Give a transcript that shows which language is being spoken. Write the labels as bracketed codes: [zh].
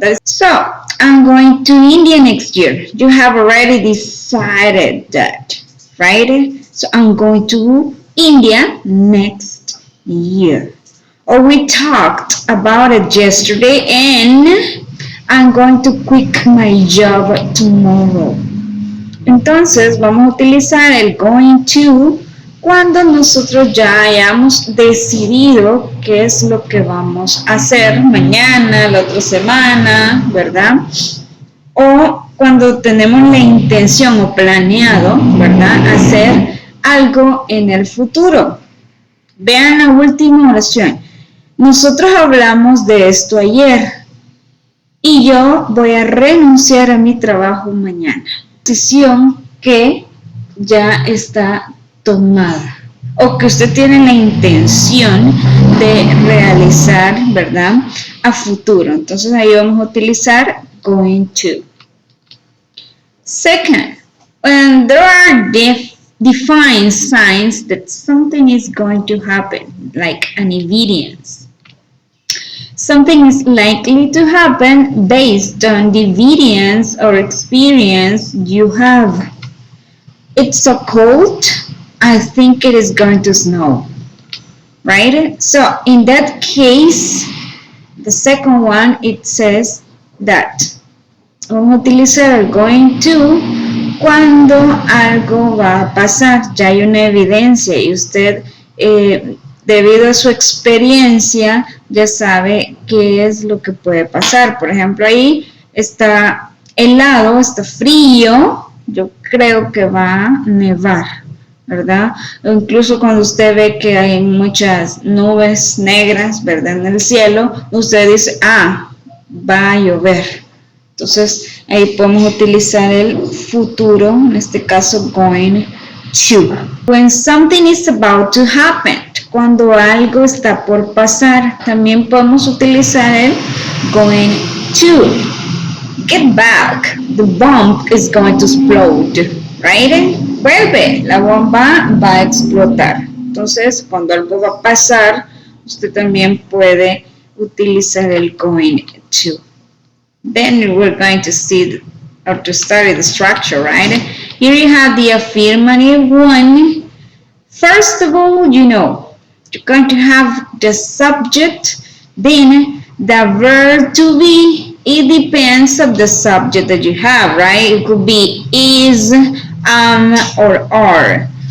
[en] So, I'm going to India next year. You have already decided that, right? So, I'm going to India next year. Or we talked about it yesterday and I'm going to quit my job tomorrow. [es] Entonces vamos a utilizar el going to cuando nosotros ya hayamos decidido qué es lo que vamos a hacer mañana, la otra semana, ¿verdad? O cuando tenemos la intención o planeado, ¿verdad? Hacer algo en el futuro. Vean la última oración. Nosotros hablamos de esto ayer y yo voy a renunciar a mi trabajo mañana. Decisión que ya está tomada o que usted tiene la intención de realizar, ¿verdad? A futuro. Entonces ahí vamos a utilizar going to. [en] Second, when there are defined signs that something is going to happen, like an evidence. Something is likely to happen based on the evidence or experience you have. It's so cold, I think it is going to snow, right? So in that case, the second one, it says that. [es] Vamos a utilizar el going to cuando algo va a pasar, ya hay una evidencia y usted debido a su experiencia ya sabe qué es lo que puede pasar. Por ejemplo, ahí está helado, está frío, yo creo que va a nevar, ¿verdad? O incluso cuando usted ve que hay muchas nubes negras, ¿verdad? En el cielo, usted dice, va a llover. Entonces, ahí podemos utilizar el futuro, en este caso, going to. [en] When something is about to happen, [es] cuando algo está por pasar, también podemos utilizar el going to. [en] Get back, the bomb is going to explode, right? [es] Vuelve, la bomba va a explotar. Entonces, cuando algo va a pasar, usted también puede utilizar el going to. [en] Then we're going to see or to study the structure, right? Here you have the affirmative one. First of all, you're going to have the subject, then the verb to be. It depends on the subject that you have, right? It could be is, or are.